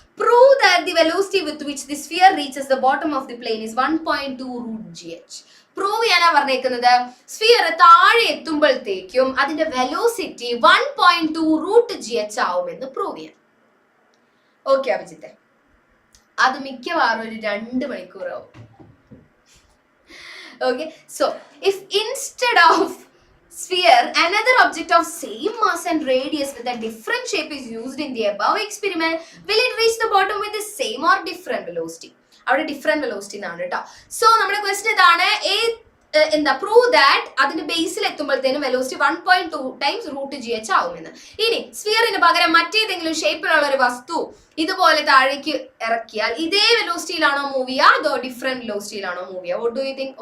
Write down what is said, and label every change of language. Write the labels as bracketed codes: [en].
[en] Prove that the velocity with which the sphere reaches the bottom of the plane is 1.2 root gh. [ml] Prove ചെയ്യാനാ പറഞ്ഞേക്കുന്നത്. Sphere താഴെ എത്തുമ്പോഴത്തേക്കും അതിന്റെ velocity 1.2 root gh ആവുമെന്ന് prove ചെയ്യാം. Okay അഭിജിത്തെ, അത് മിക്കവാറും ഒരു 2 മണിക്കൂറാവും. [en] Okay, so if instead of sphere another object of same mass and radius with a different shape is used in the above experiment, will it reach the bottom with the same or different velocity? [ml] അവിടെ different velocity എന്നാണ് കേട്ടോ. So നമ്മുടെ question ഇതാണ്, എന്താ prove that അതിന്റെ ബേസിൽ എത്തുമ്പോഴത്തേനും velocity 1.2 times root gh ആവുമെന്ന്. ഇനി സ്ഫിയറിന് പകരം മറ്റേതെങ്കിലും ഷേപ്പിലുള്ള ഒരു വസ്തു ഇതുപോലെ താഴേക്ക് ഇറക്കിയാൽ ഇതേ വെലോസിറ്റിയിലാണോ മൂവ് ചെയ്യുക അതോ ഡിഫറെന്റ് വെലോസിറ്റിയിലാണോ മൂവ് ചെയ്യുക? [en] What do you think?